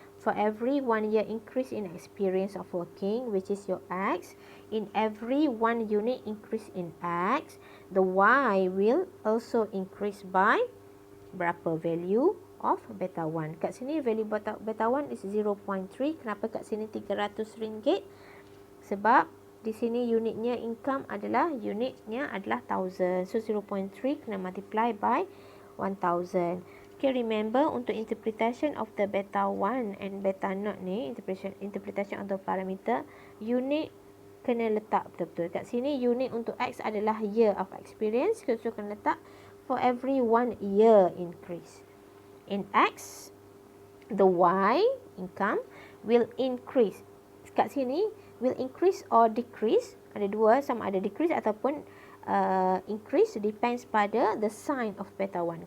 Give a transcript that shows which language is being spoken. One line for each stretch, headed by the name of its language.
English: For every 1 year increase in experience of working, which is your x, in every 1 unit increase in x, the y will also increase by berapa value of beta 1.
Malay: Kat sini
English: value beta 1 is 0.3.
Malay: Kenapa kat sini RM300? Sebab di sini unitnya income adalah 1000.
English: So 0.3 kena multiply by 1000. Okay, remember untuk interpretation of the beta 1 and beta naught ni, interpretation of the parameter, unit
Malay: kena letak betul-betul. Kat sini unit untuk x adalah year of experience.
English: So
Malay: kena letak
English: for every 1 year increase. In x, the y, income, will increase. Kat sini, will increase or decrease.
Malay: Ada dua, sama ada
English: decrease ataupun increase, depends pada the sign of beta 1.